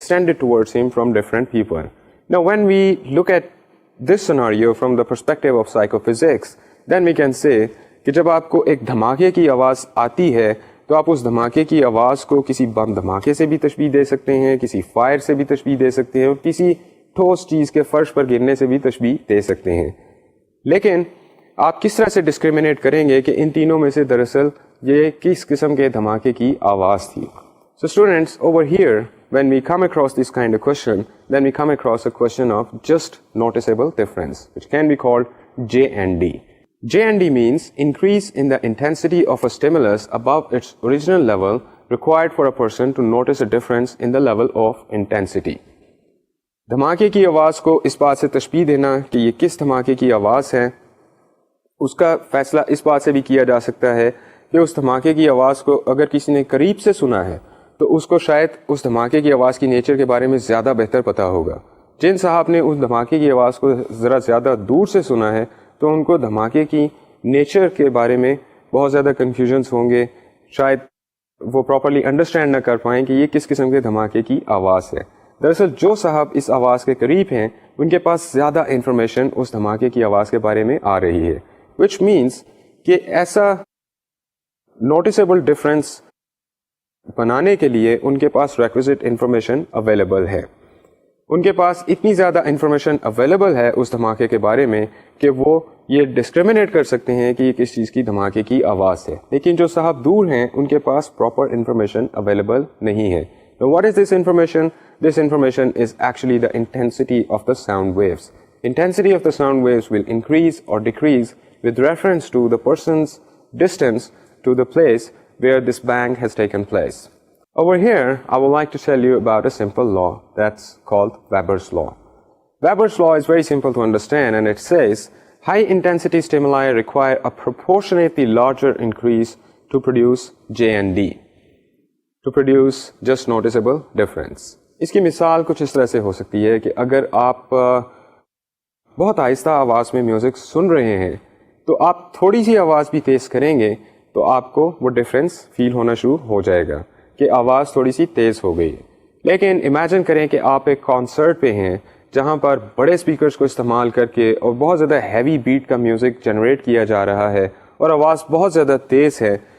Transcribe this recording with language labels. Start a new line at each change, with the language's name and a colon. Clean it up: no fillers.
English: extended towards him from different people. Now, when we look at this scenario from the perspective of psychophysics, then we can say
Urdu: کہ جب آپ کو ایک دھماکے کی آواز آتی ہے تو آپ اس دھماکے کی آواز کو کسی بم دھماکے سے بھی تشبیہ دے سکتے ہیں, کسی فائر سے بھی تشبیہ دے سکتے ہیں, اور کسی ٹھوس چیز کے فرش پر گرنے سے بھی تشبیہ دے سکتے ہیں. لیکن آپ کس طرح سے ڈسکریمنیٹ کریں گے کہ ان تینوں میں سے دراصل یہ کس قسم کے دھماکے کی آواز تھی؟
English: So students, over here, when we come across this kind of question, then we come across a question of just noticeable difference, which can be called J&D. J&D means increase in the intensity of a stimulus above its original level required for a person to notice a difference in the level of intensity.
Urdu: دھماکے کی آواز کو اس بات سے تشبیہ دینا کہ یہ کس دھماکے کی آواز ہے, اس کا فیصلہ اس بات سے بھی کیا جا سکتا ہے کہ اس دھماکے کی آواز کو اگر کسی نے قریب سے سنا ہے تو اس کو شاید اس دھماکے کی آواز کی نیچر کے بارے میں زیادہ بہتر پتہ ہوگا. جن صاحب نے اس دھماکے کی آواز کو ذرا زیادہ دور سے سنا ہے تو ان کو دھماکے کی نیچر کے بارے میں بہت زیادہ کنفیوژنس ہوں گے, شاید وہ پراپرلی انڈرسٹینڈ نہ کر پائیں کہ یہ کس قسم کے دھماکے کی آواز ہے. دراصل جو صاحب اس آواز کے قریب ہیں ان کے پاس زیادہ انفارمیشن اس دھماکے کی آواز کے بارے میں آ رہی ہے,
English: which means
Urdu: کہ ایسا نوٹیسیبل ڈفرینس بنانے کے لیے ان کے پاس ریکویزٹ انفارمیشن اویلیبل ہے. ان کے پاس اتنی زیادہ انفارمیشن اویلیبل ہے اس دھماکے کے بارے میں کہ وہ یہ ڈسکریمنیٹ کر سکتے ہیں کہ یہ کس چیز کی دھماکے کی آواز ہے. لیکن جو صاحب دور ہیں ان کے پاس پراپر انفارمیشن اویلیبل نہیں ہے.
English: What is this information? This information is actually the intensity of the sound waves. Intensity of the sound waves will increase or decrease with reference to the person's distance to the place where this bang has taken place. Over here, I would like to tell you about a simple law that's called Weber's law. Weber's law is very simple to understand, and it says high intensity stimuli require a proportionately larger increase to produce J and D, to produce just noticeable difference.
Urdu: اس کی مثال کچھ اس طرح سے ہو سکتی ہے کہ اگر آپ بہت آہستہ آواز میں میوزک سن رہے ہیں تو آپ تھوڑی سی آواز بھی تیز کریں گے تو آپ کو وہ ڈفرینس فیل ہونا شروع ہو جائے گا کہ آواز تھوڑی سی تیز ہو گئی. لیکن امیجن کریں کہ آپ ایک کانسرٹ پہ ہیں جہاں پر بڑے اسپیکرز کو استعمال کر کے اور بہت زیادہ ہیوی بیٹ کا میوزک جنریٹ کیا جا رہا ہے اور آواز بہت زیادہ تیز ہے.